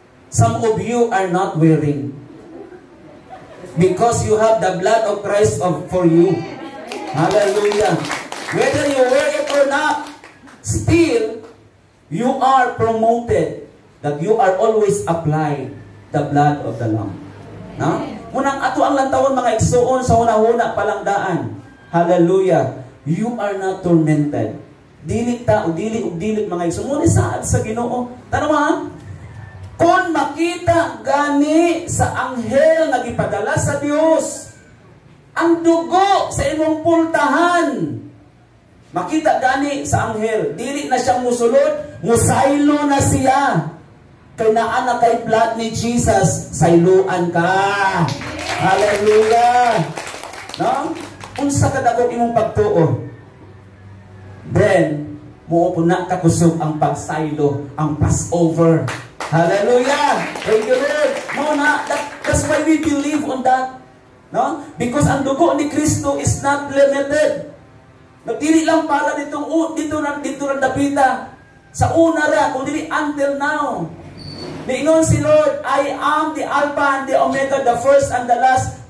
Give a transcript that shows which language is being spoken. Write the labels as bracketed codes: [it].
[en] Some of you are not wearing. Because you have the blood of Christ for you. Hallelujah. Whether you wear it or not, still, you are promoted that you are always applying the blood of the Lamb. No? [ceb] Munang ato ang lantawon mga igsoon sa una-una palangdaan. [en] Hallelujah. You are not tormented. [ceb] Dili mga igsoon. Muna saad sa Ginoo. Tanong ha? Kung makita gani sa anghel nga gipadala sa Dios ang dugo sa imong pultahan, makita gani sa anghel, dili na siyang musulod, musaylo na siya. Kay naa na kay blood ni Jesus, sayluan ka. Hallelujah. No? Unsa ka dagog imong pagtuo? Then, muupuna ka kusog ang pagsaylo, ang Passover. [en] Hallelujah. Thank you, Lord. No, that's why we believe on that. No? Because [ceb] ang dugo ni Kristo [en] is not limited. [ceb] Dili lang para dito ran dapita. Sa una ra, kung dili until now. Niingon si Lord, [en] I am the Alpha and the Omega, the first and the last.